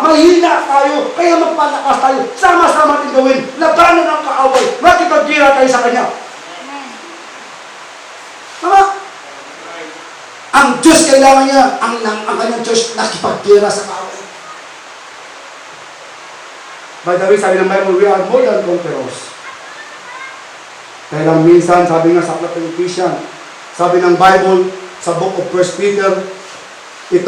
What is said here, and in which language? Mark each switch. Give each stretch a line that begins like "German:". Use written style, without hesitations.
Filipino: Mahina tayo, kaya magpalakas tayo. Sama-sama natin gawin. Labanan ang kaaway. Makipaggira tayo sa Kanya. Tama? Ang Diyos kailangan niya, ang kanyang Diyos nakipaggira sa kaaway.
English: By the way,
Filipino: sabi ng
English: Bible, we are more than conquerors.
Filipino: Kaya lang minsan, sabi nga sa aklat ng Ephesians, sabi ng Bible, sa
English: book of
Filipino: 1 Peter, itong